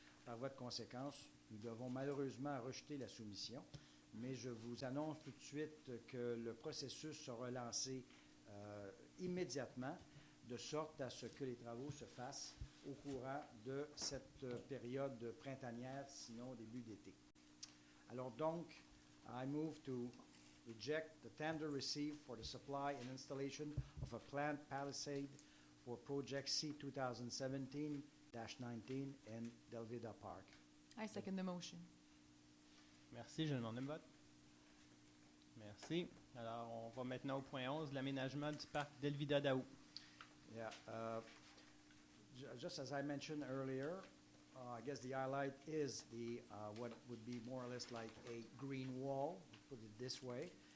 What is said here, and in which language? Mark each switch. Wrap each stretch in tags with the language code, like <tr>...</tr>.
<fr>Par voie de conséquence, nous devons malheureusement rejeter la soumission, mais je vous annonce tout de suite que le processus sera lancé immédiatement, de sorte à ce que les travaux se fassent au courant de cette période printanière, sinon au début d'été. Alors donc,</fr> <en>I move to reject the tender received for the supply and installation of a plant palisade for Project C 2017-19 in Delvida Park. I second the motion.</en> <fr>Merci, je demande un vote. Merci. Alors, on va maintenant au point 11, l'aménagement du parc Delvida d'Aou.</fr> <en>Yeah, just as I mentioned earlier, I guess the highlight is the what would be more or less like a green wall, put it this way.</en>